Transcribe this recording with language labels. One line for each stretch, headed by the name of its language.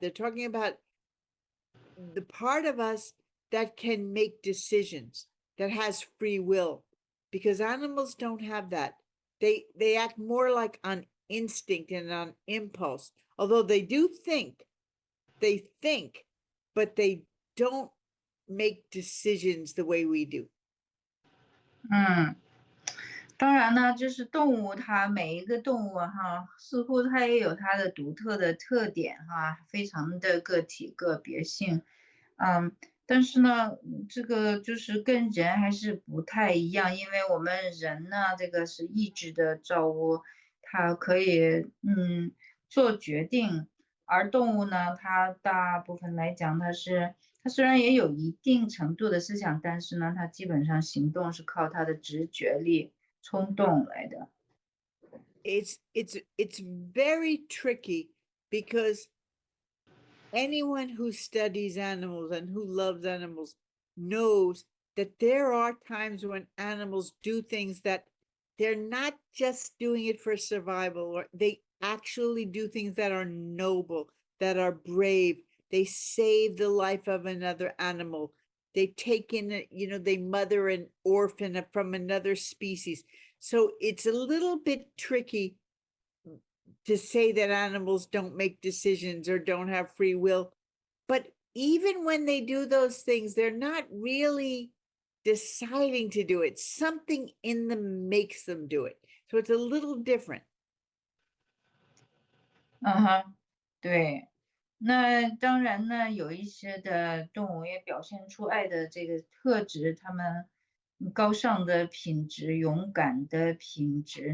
English: They're talking about the part of us that can make decisions, that has free will, because animals don't have that. They act more like on instinct and on impulse, although they do think, but they don't make decisions the way we do.
Chinese: 当然呢，就是动物它每一个动物哈，似乎它也有它的独特的特点哈，非常的个体个别性。但是呢，这个就是跟人还是不太一样，因为我们人呢，这个是意志的造物，它可以做决定，而动物呢，它大部分来讲，它虽然也有一定程度的思想，但是呢，它基本上行动是靠它的直觉力、冲动来的。
English: It's very tricky because anyone who studies animals and who loves animals knows that there are times when animals do things that they're not just doing it for survival, or they actually do things that are noble, that are brave. They save the life of another animal. They take in, they mother an orphan from another species. So it's a little bit tricky to say that animals don't make decisions or don't have free will. But even when they do those things, they're not really deciding to do it. Something in them makes them do it. So it's a little different.
Chinese: 对。那当然呢，有一些的动物也表现出爱的这个特质，它们高尚的品质、勇敢的品质。